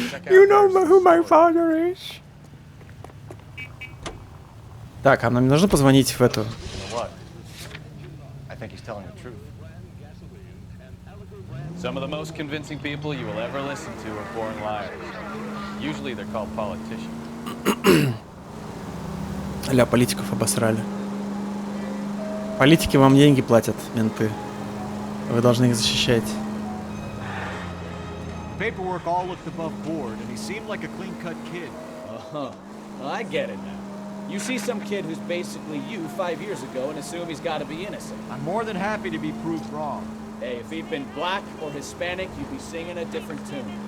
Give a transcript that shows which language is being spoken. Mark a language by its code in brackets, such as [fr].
[en] You know who my father is? [ru] Так, а нам не нужно позвонить в эту [en] I think he's telling the truth. Some of the most convincing people you will ever listen to are born liars. Usually they're called politicians. [ru] Ля, политиков обосрали. Политики вам деньги платят, менты. Вы должны их защищать. [en] Paperwork all looked above board, and he seemed like a clean-cut kid. Uh-huh. I get it now. You see some kid who's basically you 5 years ago and assume he's got to be innocent. I'm more than happy to be proved wrong. Hey, if he'd been black or Hispanic, you'd be singing a different tune.